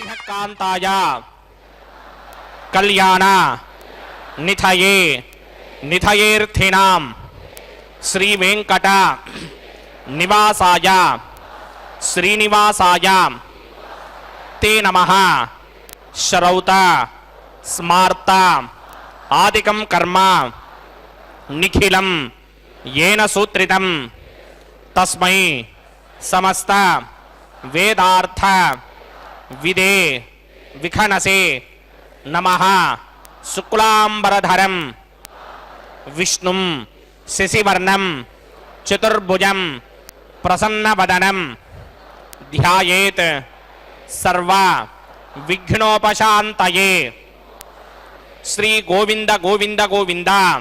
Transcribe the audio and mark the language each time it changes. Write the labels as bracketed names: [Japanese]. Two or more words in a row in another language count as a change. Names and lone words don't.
[Sanskrit] ఏకాంతాయ కళ్యాణ నిథయే నిథయేర్థినాం శ్రీ వెంకట నివాసాయ శ్రీనివాసాయ తే నమః శ్రౌత స్మార్త ఆదికం కర్మ నిఖిలం येन सूत्रितं तस्मै समस्त वेदार्थ विदे विखनसे नमः शुक्लांबरधरं विष्णुं शशिवर्णं चतुर्भुजं प्रसन्नवदनं ध्यायेत् सर्व विघ्नोपशान्तये श्री गोविंद गोविंद गोविंद